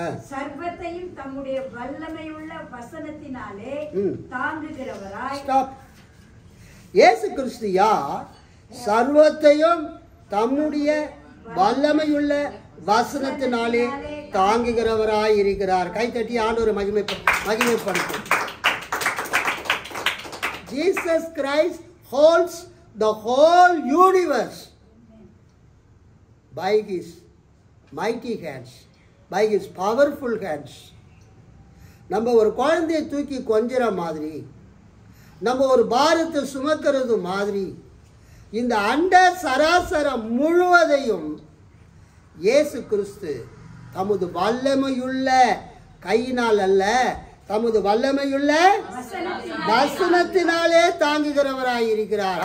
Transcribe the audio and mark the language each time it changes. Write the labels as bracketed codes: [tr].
[ta] சர்வத்தையும் தம்முடைய வல்லமையுள்ள வசனத்தினாலே தாங்குகிறவராய். இயேசு கிறிஸ்து யார்? சர்வத்தையும் தம்முடைய வல்லமையுள்ள வசனத்தினாலே தாங்குகிறவராய் இருக்கிறார். கைத்தட்டி ஆண்டவரை மகிமைப்படுத்தும். [en] Jesus Christ holds the whole universe by his mighty hands, by his powerful hands. [ta] நம்ம ஒரு குழந்தையை தூக்கி கொஞ்சிற மாதிரி, நம்ம ஒரு பாரத்தை சுமக்கிறது மாதிரி, இந்த அண்ட சராசரம் முழுவதையும் இயேசு கிறிஸ்து தமது வல்லமையுள்ள கையினால் அல்ல, தமது வல்லமையுள்ள வசனத்தினாலே தாங்குகிறவராயிருக்கிறார்.